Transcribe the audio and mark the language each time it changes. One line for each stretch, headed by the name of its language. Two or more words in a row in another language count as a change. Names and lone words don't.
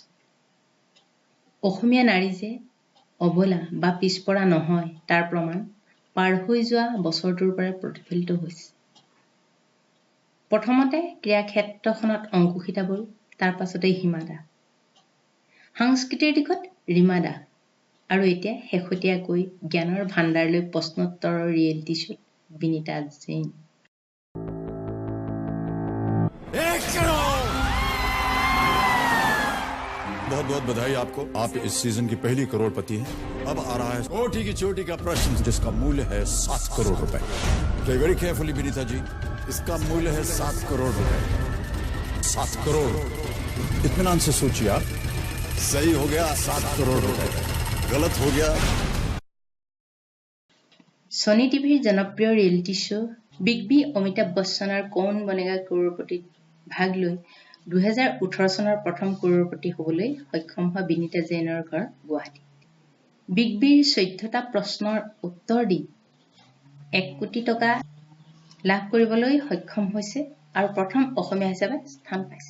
Assamese: অসমীয়া নাৰী যে অবলা বা পিছপৰা নহয় তাৰ প্ৰমাণ পাৰ হৈ যোৱা বছৰটোৰ পৰা প্ৰতিফলিত হৈছে। প্ৰথমতে ক্ৰীড়া ক্ষেত্ৰখনত অংকুশিতা বড়ো, তাৰ পাছতে হিমা দাস, সাংস্কৃতিৰ দিশত ৰীমা দাস আৰু এতিয়া শেহতীয়াকৈ জ্ঞানৰ ভাণ্ডাৰলৈ প্ৰশ্নোত্তৰৰ
English: reality show-t
Assamese: বিনীতা জৈন।
Hindi: बहुत बहुत बधाई आपको। आप इस सीजन की पहली करोड़पति हैं। अब आ रहा है कोटि की चोटी का प्रश्न जिसका मूल्य है 7 करोड़ रुपए।
English: very carefully
Hindi: विनीता जी, इसका मूल्य है 7 करोड़ रुपए। 7 करोड़। इत्मीनान से सोचिए आप। सही हो गया 7 करोड़ रुपए, गलत हो गया।
Assamese: সনি টিভিৰ জনপ্ৰিয়
English: reality show'
Assamese: বিগ বি অমিতাভ বচ্চনৰ কৌন বনেগা কৌড়পতিত ভাগ লৈ 2018 চনৰ প্ৰথম কৌড়পতি হ'বলৈ সক্ষম হোৱা বিনীতা জৈনৰ ঘৰ গুৱাহাটী। বিগ বিৰ 14টা প্ৰশ্নৰ উত্তৰ দি 1 কোটি টকা লাভ কৰিবলৈ সক্ষম হৈছে আৰু প্ৰথম অসমীয়া হিচাপে স্থান পাইছে।